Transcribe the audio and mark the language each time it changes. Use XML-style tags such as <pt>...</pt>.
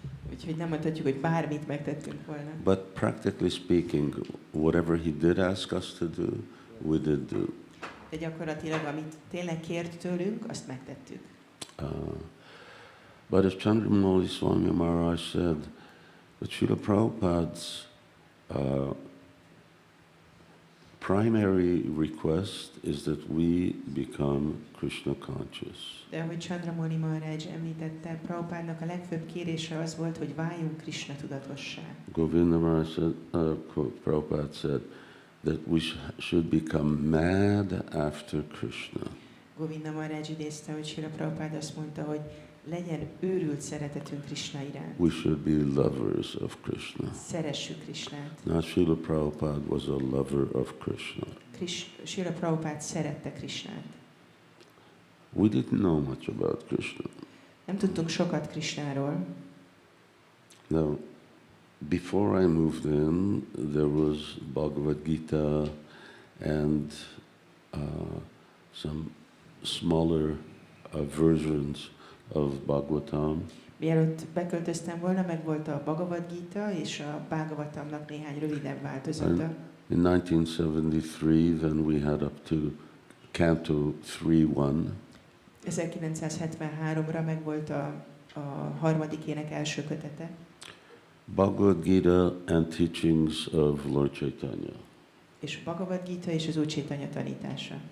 <hu>Úgyhogy nem mondhatjuk, hogy bármit megtettünk volna.</hu> <en>But practically speaking, whatever he did ask us to do, we did do.</en> <hu>De gyakorlatilag, amit tényleg kért tőlünk, azt megtettük.</hu> <en>But as Chandramauli Swami Maharaj said, that Srila Prabhupada's primary request is that we become Krishna conscious.</en> <hu>De ahogy Chandramani Maharaj említette, Prabhupádnak a legfőbb kérése az volt, hogy váljunk Krishna tudatossá.</hu> <en>Govinda Maharaj said, Prabhupada said that we should become mad after Krishna.</en> <hu>Govinda Maharaj idézte, hogy Srila Prabhupada azt mondta, hogy legyen őrült szeretetünk Krishna iránt.</hu> <en>We should be lovers of Krishna.</en> <hu>Szeressük Krishnát.</hu> <en>Now Srila Prabhupada was a lover of Krishna.</en> <hu>Srila Prabhupada szerette Krishnát.</hu> <en>We didn't know much about Krishna.</en> <hu>Nem tudtunk sokat Krishnáról.</hu> <en>Now, before I moved in, there was Bhagavad Gita and some smaller versions of Bhagavatam.</en> <hu>Mielőtt beköltöztem volna, meg volt a Bhagavad Gita és a Bhagavatamnak néhány rövidebb változata.</hu> <en>In 1973, then we had up to Canto 3.1.</en> <hu>1973-ra meg volt a harmadik ének első kötete.</hu> <en>Bhagavad Gita and Teachings of Lord Chaitanya.</en> <hu>És a Bhagavad Gita és az Úr Chaitanya tanítása.</hu>